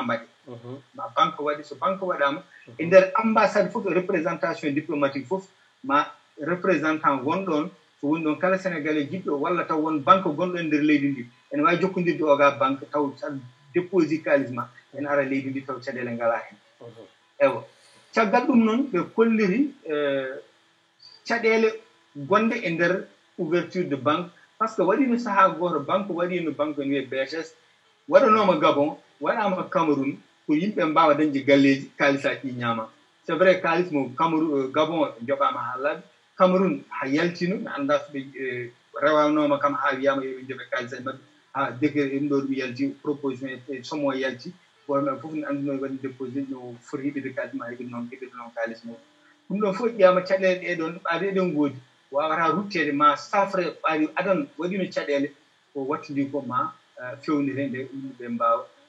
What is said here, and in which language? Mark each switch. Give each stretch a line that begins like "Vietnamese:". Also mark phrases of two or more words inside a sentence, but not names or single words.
Fula: mbaɗe ma banque waɗi so banque waɗama e nder ambassade fof
French: représentation diplomatique
Fula: fof ma représentant wonɗon so woni ɗon kala sénégalais jiɗɗo walla taw won banque gonɗo e nder leydi ndi ene wawi jokkodirde oga banque taw déposé kalisma en ara leydi ndi taw caɗele ngala hen ewa caggal ɗum noon ɓe kolliri caɗele gonde e nder
French: ouverture de banque par ce que
Fula: waɗino saaha goto banque waɗino banque ne wiye BHS waɗanoma Gabon waɗama Cameroun ko yimɓe mbawa dañde galleji kalisaji ɗi ñaama
French: c'est vrai
Fula: kalis mo Cameroun Gabon joɓama ha laaɓi Cameroun ha yaltino mi anda so ɓe rewanoma kam ha wiyama yoɓe jooɓe kalisaji mabɓe ha décret ɗum ɗo ɗum yalti proposition e somme o yalti women fof ne anduno waɗi déposé no foti yiɓide kalis ma heɓide noon kalis mum ɗum ɗon fof ƴiyama caɗele ɗe ɗon ɓaade eɗen goodi wawata ruttede ma safre ɓaari adan waɗino caɗele ko wattidi ko ma fewnirende yimɓeɓe mbawa